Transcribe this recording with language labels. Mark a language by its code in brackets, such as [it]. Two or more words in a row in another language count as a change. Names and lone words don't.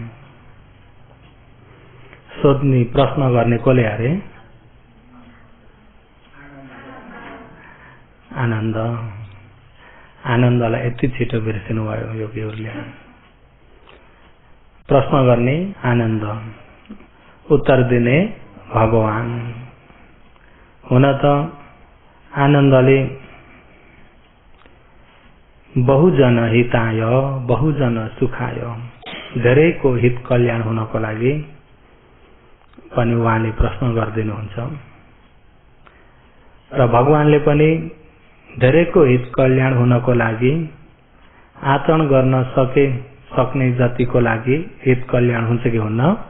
[ne] सोध्ने प्रश्न गर्ने कोले अरे आनन्द। आनन्दलाई यति छिटो बिर्सिनु भयो योगीहरूले। प्रश्न गर्ने आनन्द, उत्तर दिने भगवान। हुन त आनन्दले [sa] बहुजन हिताय बहुजन सुखाय, [ne] धेरैको हित कल्याण हुनको लागि पनि उहाँले प्रश्न गरिदिनुहुन्छ र भगवानले पनि धेरैको हित कल्याण हुनको लागि आचरण गर्न सक्ने जतिको लागि हित कल्याण हुन्छ कि हुन्न?